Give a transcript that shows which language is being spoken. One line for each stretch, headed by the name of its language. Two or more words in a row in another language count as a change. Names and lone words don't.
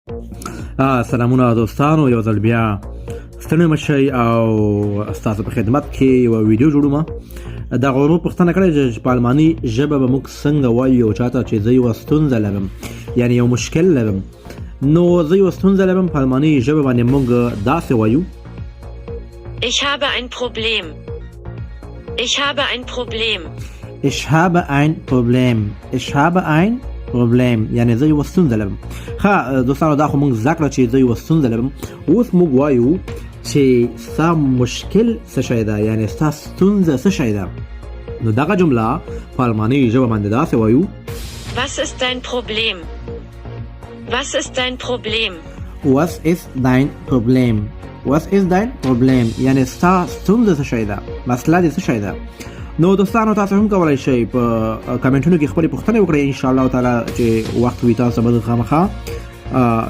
Pashto: سلامونه دوستانو، یو ځل بیا ستړي مشئ او ستاسو په خدمت کې یو ویډیو جوړوم. د غوړو پوښتنه کړې چې په الماني ژبه به موږ څنګه وایو چاته چې زه یو ستونزه لرم، یعنی یو مشکل لرم. نو زه یو ستونزه لرم په الماني ژبه باندې موږ داسې وایو:
German: Ich habe ein Problem. Ich habe ein Problem. Ich habe ein Problem. Ich habe ein Problem.
Pashto: یعنی زه یو ستونزه لرم. ښه دوستانو، دا خو موږ زده کړه چې زه یو ستونزه لرم. اوس موږ وایو چې ستا مشکل څه شی ده، یعنی ستا ستونزه څه شی ده. نو دغه جمله په الماني ژبه باندې داسې وایو:
German: Was ist dein Problem? Was ist dein Problem? Was ist dein Problem? Was ist dein Problem?
Pashto: یعنی ستا ستونزه څه شی ده، مسله دې څه شی ده. نو دوستانو، تاسو هم کولی شئ په کمنټونو کې خپلې پوښتنې وکړئ.
Arabic: انشاءالله تعالی
Pashto: چې وخت وي تاسو به خامخا